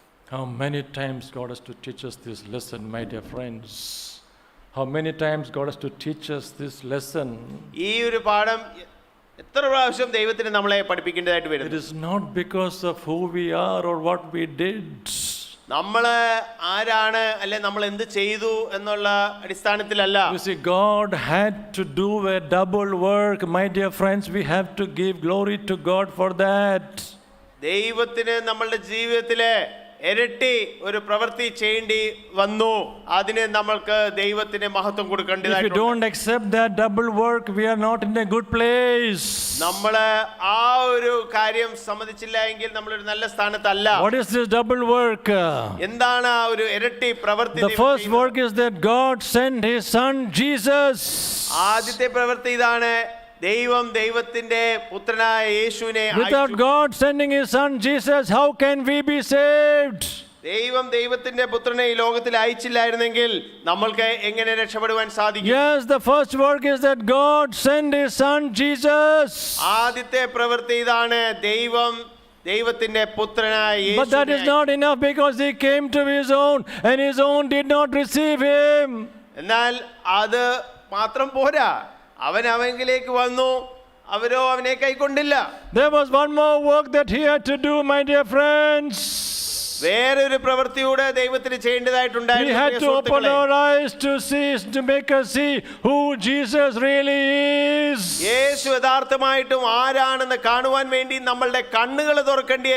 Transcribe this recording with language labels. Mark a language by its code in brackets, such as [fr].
[en] How many times God has to teach us this lesson, my dear friends? How many times God has to teach us this lesson? [ml] ഈ ഒരു പാഠം എത്ര പ്രാവശ്യം ദൈവത്തിന് നമ്മളെ പഠിപ്പിക്കേണ്ടതായിട്ട് വരും. [en] It is not because of who we are or what we did. [ml] നമ്മൾ ആരാണ് അല്ലെ നമ്മൾ എന്ത് ചെയ്തു എന്നുള്ള അടിസ്ഥാനത്തിലല്ല. [en] You see, God had to do a double work, my dear friends. We have to give glory to God for that. [ml] ദൈവത്തിന് നമ്മളുടെ ജീവിതത്തിലെ ഇരട്ടി ഒരു പ്രവൃത്തി ചെയ്യേണ്ടി വന്നു. അതിന് നമ്മൾക്ക് ദൈവത്തിന് മഹത്വം കൊടുക്കേണ്ടതായിട്ടുണ്ട്. [en] If we don't accept that double work, we are not in a good place. [ml] നമ്മൾ ആ ഒരു കാര്യം സമ്മതിച്ചില്ല എങ്കിൽ നമ്മൾ ഒരു നല്ല സ്ഥാനത്തല്ല. [en] What is this double work? [ml] എന്താണ് ആ ഒരു ഇരട്ടി പ്രവൃത്തി? [en] The first work is that God sent his son Jesus. [ml] ആദ്യത്തെ പ്രവൃത്തി ഇതാണ്, ദൈവത്തിന്റെ പുത്രനായ യേശുവിനെ. [en] Without God sending his son Jesus, how can we be saved? [ml] ദൈവം ദൈവത്തിന്റെ പുത്രനെ ഈ ലോകത്തിൽ അയച്ചില്ലായിരുന്നെങ്കിൽ നമ്മൾക്ക് എങ്ങനെ രക്ഷപ്പെടുവാൻ സാധിക്കും? [en] Yes, the first work is that God sent His Son Jesus. [ml] ആദ്യത്തെ പ്രവൃത്തി ഇതാണ്, ദൈവത്തിന്റെ പുത്രനായ [en] But that is not enough because He came to His own and His own did not receive Him. [ml] എന്നാൽ അത് മാത്രം പോരാ, അവൻ അവങ്കിലേക്ക് വന്നു, അവരോ അവനെ കൈക്കൊണ്ടില്ല. [en] There was one more work that He had to do, my dear friends. [ml] വേറൊരു പ്രവൃത്തിയൂടെ ദൈവത്തിന് [en] He [ml] ചെയ്യേണ്ടതായിട്ടുണ്ടായിരുന്നു. [en] had to open our eyes to see, to make us see who Jesus really is. [ml] യേശു യഥാർത്ഥമായിട്ടും ആരാണെന്ന് കാണുവാൻ വേണ്ടി നമ്മളുടെ കണ്ണുകൾ തുറക്കേണ്ടിയ